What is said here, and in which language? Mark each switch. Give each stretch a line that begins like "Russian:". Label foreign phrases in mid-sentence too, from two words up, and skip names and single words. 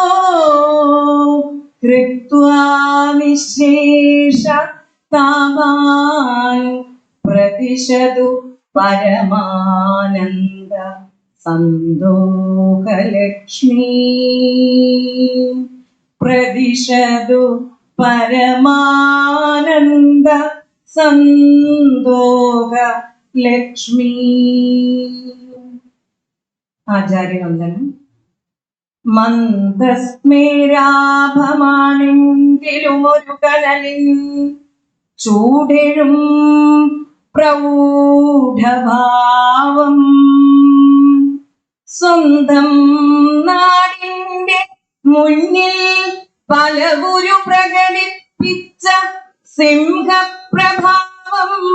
Sanskrit: कृत्वा निःशेष तावान् प्रतिशतु परमानन्द सन्दोहलक्ष्मी प्रतिशतु परमानन्द सन्दोहलक्ष्मी
Malayalam: आचार्यवन्दनम् മന്ദസ്മേരാഭമാണെങ്കിലുമൊരു കനലിൻ ചൂടെഴും പ്രൗഢഭാവം സ്വന്തം നാടിന്റെ മുന്നിൽ പലവുരു പ്രകടിപ്പിച്ച സിംഹപ്രഭാവം